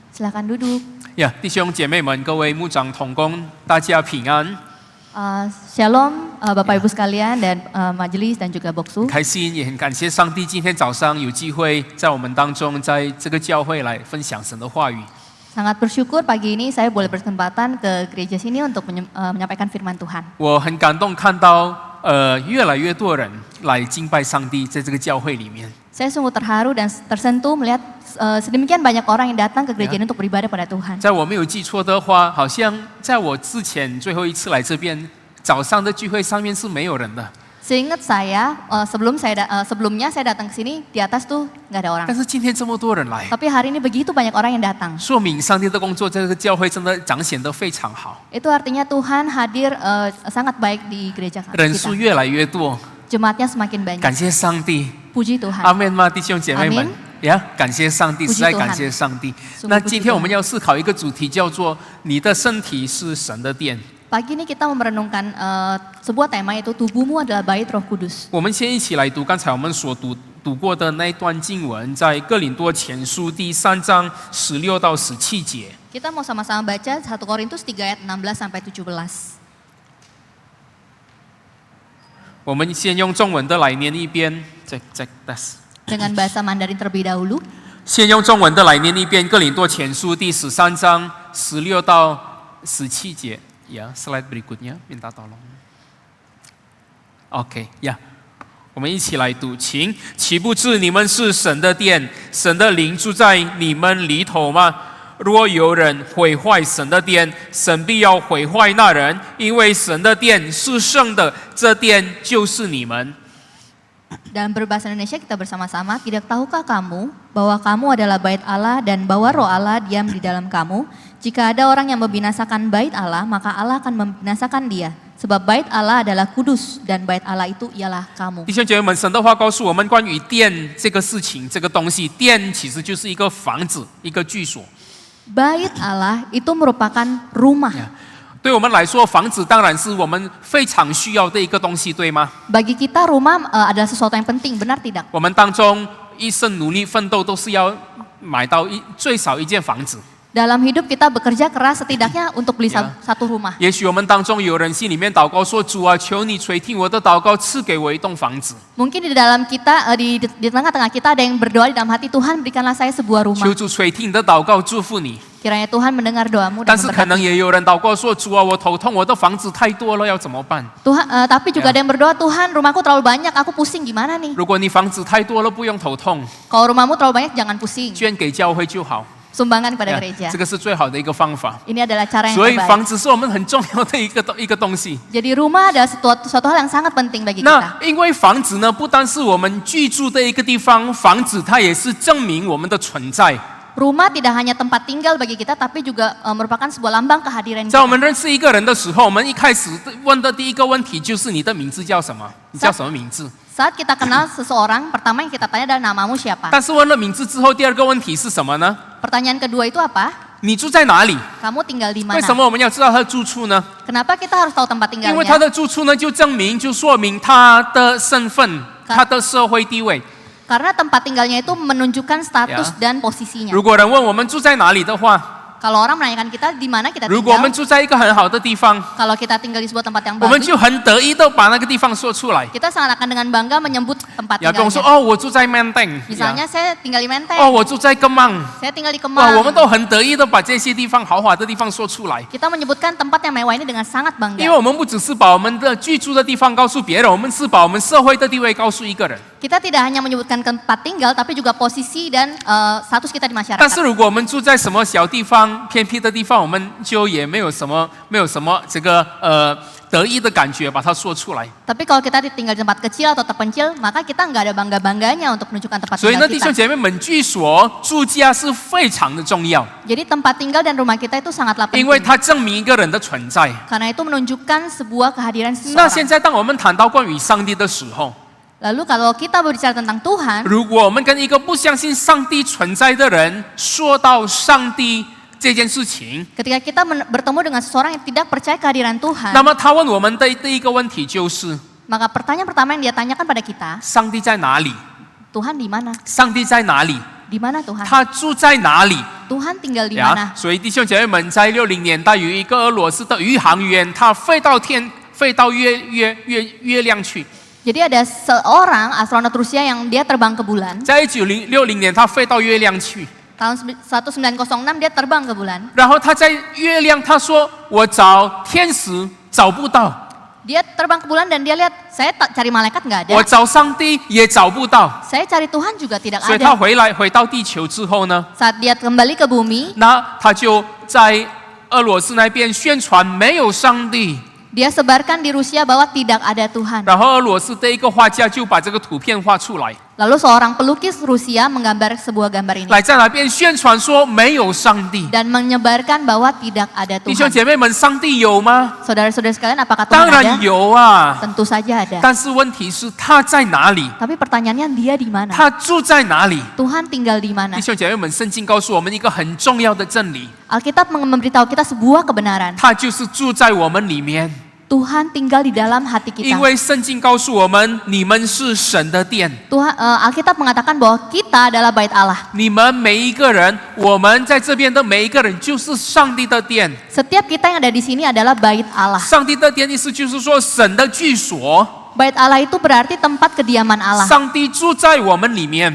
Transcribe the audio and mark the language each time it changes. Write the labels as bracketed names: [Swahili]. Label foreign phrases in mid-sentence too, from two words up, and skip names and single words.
[Indonesian] silakan duduk. [Chinese] 弟兄姐妹们，各位牧长同工，大家平安。 [Indonesian] Shalom Bapak Ibu sekalian dan majelis dan juga boksu. [Chinese] 开心，也很感谢上帝，今天早上有机会在我们当中，在这个教会来分享神的话语。 [Indonesian] Sangat bersyukur pagi ini saya boleh berkesempatan ke gereja sini untuk menyampaikan firman Tuhan. [Chinese] 我很感动看到越来越多人来敬拜上帝，在这个教会里面。 [Indonesian] Saya sungguh terharu dan tersentuh melihat sedemikian banyak orang yang datang ke gereja ini untuk beribadah pada Tuhan. [Chinese] 在我没有记错的话，好像在我之前最后一次来这边早上的聚会上面是没有人的。 [Indonesian] Seingat saya, sebelumnya saya datang ke sini di atas tuh nggak ada orang. [Chinese] 但是今天这么多人来， [Indonesian] Tapi hari ini begitu banyak orang yang datang. [Chinese] 说明上帝的工作在这个教会真的彰显得非常好， [Indonesian] Itu artinya Tuhan hadir sangat baik di gereja [Chinese] 人数 [Indonesian] kita. [Chinese] 越来越多， [Indonesian] Jemaatnya semakin [Chinese] 感 [Indonesian] banyak. [Chinese] 谢上帝。 [Indonesian] Puji Tuhan. [Chinese] 阿门吗，弟兄姐妹们 [Indonesian] Amin [Chinese] 感谢上帝， [Indonesian] Puji [Chinese] 实在 [Indonesian] Tuhan [Chinese] 感谢上帝。 [Indonesian] Sungguh [Chinese] 那 [Indonesian] puji [Chinese] 今天我们 [Indonesian] Tuhan [Chinese] 要思考一个主题，叫做你的身体是神的殿。 [Indonesian] Pagi ini kita merenungkan sebuah tema yaitu tubuhmu adalah bait Roh Kudus. [Chinese] 我们先一起来读刚才我们所读过的那一段经文，在哥林多前书第3章16到17节。 [Indonesian] Kita mau sama-sama baca 1 Korintus 3 ayat 16 sampai 17. [Chinese] 我们先用中文的来念一遍， [Indonesian] Dengan bahasa Mandarin terlebih dahulu. [Chinese] 先用中文的来念一遍，哥林多前书第13章16到17 节。 [Indonesian] slide berikutnya, minta tolong. [Chinese] OK， 我们一起来读，请，岂不知你们是神的殿，神的灵住在你们里头吗？若有人毁坏神的殿，神必要毁坏那人，因为神的殿是圣的，这殿就是你们。 [Indonesian] Dalam berbahasa Indonesia kita bersama-sama, tidak tahukah kamu bahwa kamu adalah bait Allah dan bahwa Roh Allah diam di dalam kamu? Jika ada orang yang membinasakan bait Allah, maka Allah akan membinasakan dia. Sebab bait Allah adalah kudus dan bait Allah itu ialah kamu. [Chinese] 弟兄姐妹们，神的话告诉我们关于殿这个事情，这个东西，殿其实就是一个房子，一个居所。 [Indonesian] Bait Allah itu merupakan rumah. [Chinese] 对我们来说，房子当然是我们非常需要的一个东西，对吗？ [Indonesian] Bagi kita rumah adalah sesuatu yang penting, benar tidak? [Chinese] 我们当中一生努力奋斗，都是要买到最少一间房子。 [Indonesian] Dalam hidup kita bekerja keras setidaknya untuk beli satu rumah. [Chinese] 也许我们当中有人心里面祷告说：“主啊，求你垂听我的祷告，赐给我一栋房子。” [Indonesian] Mungkin di dalam kita di tengah-tengah kita ada yang berdoa di dalam hati, Tuhan berikanlah saya sebuah rumah. [Chinese] 求主垂听你的祷告，祝福你。 [Indonesian] Kiranya Tuhan mendengar doamu [Chinese] 但 [Indonesian] dan [Chinese] 是可能 [Indonesian] memberkati. [Chinese] 也有人祷告说：“主啊，我头痛，我的房子太多了，要怎么办 [Indonesian] Tapi juga ada yang berdoa, Tuhan rumahku terlalu banyak, aku pusing gimana nih?？” [Chinese] 如果你房子太多了，不用头痛， [Indonesian] Kalau rumahmu terlalu banyak jangan pusing, [Chinese] 捐给教会就好。 [Indonesian] sumbangkan kepada gereja. [Chinese] 这个是最好的一个方法。 [Indonesian] Ini adalah cara yang [Chinese] 所以 [Indonesian] terbaik. [Chinese] 房子是我们很重要的一个东西。 [Indonesian] Jadi rumah adalah suatu hal yang sangat penting bagi [Chinese] 那 [Indonesian] kita. [Chinese] 因为房子呢，不单是我们居住的一个地方，房子它也是证明我们的存在。 [Indonesian] Rumah tidak hanya tempat tinggal bagi kita, tapi juga merupakan sebuah lambang kehadiran [Chinese] 在我 [Indonesian] kita. [Chinese] 们认识一个人的时候，我们一开始问的第一个问题就是你的名字叫什么？你叫什么名字？ [Indonesian] Saat kita kenal seseorang, pertama yang kita tanya adalah namamu siapa. [Chinese] 但是问了名字之后，第二个问题是什么呢？ [Indonesian] Pertanyaan kedua itu apa? [Chinese] 你住在哪里？ [Indonesian] Kamu tinggal di [Chinese] 为 [Indonesian] mana? [Chinese] 什么我们要知道他的住处呢？ [Indonesian] Kenapa kita harus tahu tempat [Chinese] 因为他 [Indonesian] tinggalnya? [Chinese] 的住处呢，就证明就说明他的身份、他的社会地位。 [Indonesian] Karena tempat tinggalnya itu menunjukkan status dan posisinya. [Chinese] 如果人问我们住在哪里的话， [Indonesian] Kalau orang menanyakan kita di mana kita [Chinese] 如果我们 [Indonesian] tinggal, [Chinese] 住在一个很好的地方， [Indonesian] kalau kita tinggal di sebuah tempat yang [Chinese] 我们 [Indonesian] bagus, [Chinese] 就很得意的把那个地方说出来。 [Indonesian] kita seakan-akan dengan bangga menyebut tempat [Chinese] 要跟我说 [Indonesian] tinggalnya. [Chinese] 哦，我住在 Menteng， [Indonesian] Misalnya saya tinggal di Menteng, [Chinese] 哦，我住在 Kemang。 [Indonesian] saya tinggal di [Chinese] 哇，我们 [Indonesian] Kemang. [Chinese] 都很得意的把这些地方豪华的地方说出来， [Indonesian] Kita menyebutkan tempat yang mewah ini dengan sangat [Chinese] 因为 [Indonesian] bangga. [Chinese] 我们不只是把我们的居住的地方告诉别人，我们是把我们社会的地位告诉一个人。 [Indonesian] Kita tidak hanya menyebutkan tempat tinggal, tapi juga posisi dan status kita di [Chinese] 但是 [Indonesian] masyarakat. [Chinese] 如果我们住在什么小地方、偏僻的地方，我们就也没有什么这个得意的感觉，把它说出来。 [Indonesian] Tapi kalau kita tinggal di tempat kecil atau terpencil, maka kita nggak ada bangga-bangganya untuk menunjukkan tempat [Chinese] 所以呢， [Indonesian] tinggal [Chinese] 弟兄 [Indonesian] kita. [Chinese] 姐妹们，居所、住家是非常的重要， [Indonesian] Jadi tempat tinggal dan rumah kita itu sangatlah [Chinese] 因为 [Indonesian] penting. [Chinese] 它证明一个人的存在。 [Indonesian] Karena itu menunjukkan sebuah kehadiran [Chinese] 那现 [Indonesian] seseorang. [Chinese] 在，当我们谈到关于上帝的时候， [Indonesian] Lalu kalau kita berbicara tentang Tuhan, [Chinese] 如果我们跟一个不相信上帝存在的人说到上帝这件事情， [Indonesian] ketika kita bertemu dengan seseorang yang tidak percaya kehadiran Tuhan, [Chinese] 那么他问我们的第一个问题就是： [Indonesian] maka pertanyaan pertama yang dia tanyakan pada kita, [Chinese] 上帝在哪里？ [Indonesian] Tuhan di mana? [Chinese] 上帝在哪里？ [Indonesian] Di mana Tuhan? [Chinese] 他住在哪里？ [Indonesian] Tuhan tinggal di mana? [Chinese] 呀，所以弟兄姐妹们，在60年代有一个俄罗斯的宇航员，他飞到月亮去。 [Indonesian] Jadi ada seorang astronot Rusia yang dia terbang ke bulan. [Chinese] 在1960年，他飞到月亮去， [Indonesian] Tahun 1906 dia terbang ke bulan. [Chinese] 然后他在月亮，他说：“我找天使找不到， [Indonesian] Dia terbang ke bulan dan dia lihat, saya tak cari malaikat nggak ada. [Chinese] 我找上帝也找不到。 [Indonesian] Saya cari Tuhan juga tidak ” [Chinese] 所以他 [Indonesian] ada. [Chinese] 回到地球之后呢， [Indonesian] Saat dia kembali ke bumi, [Chinese] 那他就在俄罗斯那边宣传没有上帝。 [Indonesian] dia sebarkan di Rusia bahwa tidak ada Tuhan. [Chinese] 然后俄罗斯的一个画家就把这个图片画出来， [Indonesian] Lalu seorang pelukis Rusia menggambar sebuah gambar ini [Chinese] 来在那边宣传说没有上帝。 [Indonesian] dan menyebarkan bahwa tidak ada [Chinese] 弟兄 [Indonesian] Tuhan. [Chinese] 姐妹们，上帝有吗？ [Indonesian] Saudara-saudara sekalian, apakah [Chinese] 当 [Indonesian] Tuhan [Chinese] 然 [Indonesian] ada? [Chinese] 有啊， [Indonesian] Tentu saja ada. [Chinese] 但是问题是他在哪里？ [Indonesian] Tapi pertanyaannya dia di mana? [Chinese] 他住在哪里？ [Indonesian] Tuhan tinggal di mana? [Chinese] 弟兄姐妹们，圣经告诉我们一个很重要的真理， [Indonesian] Alkitab memberitahu kita sebuah kebenaran. [Chinese] 他就是住在我们里面。 [Indonesian] Tuhan tinggal di dalam hati [Chinese] 因 [Indonesian] kita. [Chinese] 为圣经告诉我们，你们是神的殿， [Indonesian] Alkitab mengatakan bahwa kita adalah bait Allah. [Chinese] 你们每一个人，我们在这边的每一个人，就是上帝的殿。 [Indonesian] Setiap kita yang ada di sini adalah bait Allah. [Chinese] 上帝的殿意思就是说，神的居所， [Indonesian] Bait Allah itu berarti tempat kediaman Allah. [Chinese] 上帝住在我们里面。